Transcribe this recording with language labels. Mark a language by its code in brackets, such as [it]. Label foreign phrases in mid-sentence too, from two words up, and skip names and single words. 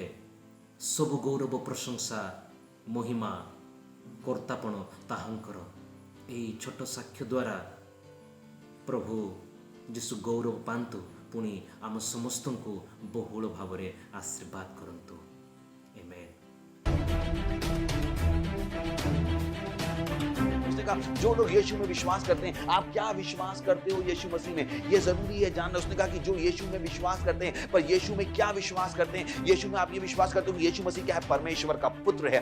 [or] ସବୁ ଗୌରବ, ପ୍ରଶଂସା, ମହିମା, କର୍ତ୍ତାପଣ ତାହାଙ୍କର। ଏହି ଛୋଟ ସାକ୍ଷ୍ୟ ଦ୍ୱାରା ପ୍ରଭୁ ଯୀଶୁ ଗୌରବ ପାଆନ୍ତୁ, ପୁଣି ଆମ ସମସ୍ତଙ୍କୁ ବହୁଳ ଭାବରେ ଆଶୀର୍ବାଦ କରନ୍ତୁ। ଆମେନ୍। [hi] जो लोग यीशु में विश्वास करते हैं, आप क्या विश्वास करते हो यीशु मसीह में, ये जरूरी है जानना। उसने कहा कि जो यीशु में विश्वास करते हैं, पर यीशु में क्या विश्वास करते हैं? यीशु में आप ये विश्वास करते हो कि यीशु मसीह क्या है? परमेश्वर का पुत्र है।